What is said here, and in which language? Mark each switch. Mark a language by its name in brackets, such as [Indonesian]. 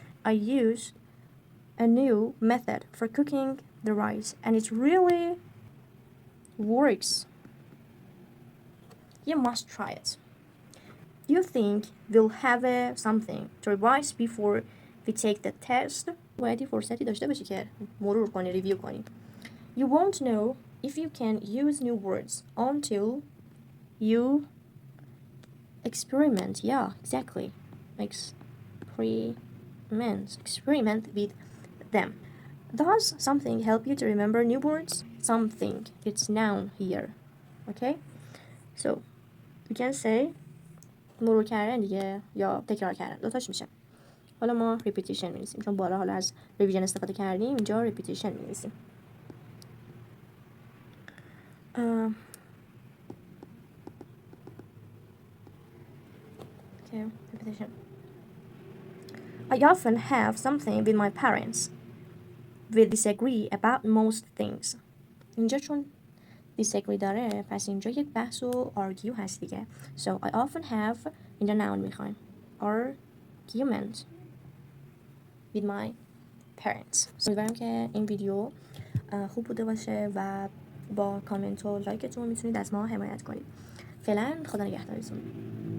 [English] I use a new method for cooking the rice and it really works. You must try it. You think we'll have something to revise before we take the test? [Persian] باید فرصتی داشته باشی که مرور کنی، ریویو کنی. [English] You won't know if you can use new words until you experiment. Yeah, exactly. Experiment with them. Does something help you to remember new words? Something. It's noun here. Okay? So, you can say [Persian] مرور کردن دیگه یا تکرار کردن، دوتاش میشه. حالا ما repetition می‌نویسیم چون بالا حالا از revision استفاده کردیم، اینجا repetition می‌نویسیم. [English] Okay, repetition. I often have something with my parents. We disagree about most things. [Persian] اینجا چون disagree داره پس اینجا یک بحث و argue هست دیگه. [English] So I often have [Persian] اینجا noun میخوایم [English] argument with my parents. [Persian] امیدوارم که این ویدیو خوب بوده باشه و با کامنت و لایکتون میتونید از ما حمایت کنید. فعلا خدا نگهدارتون.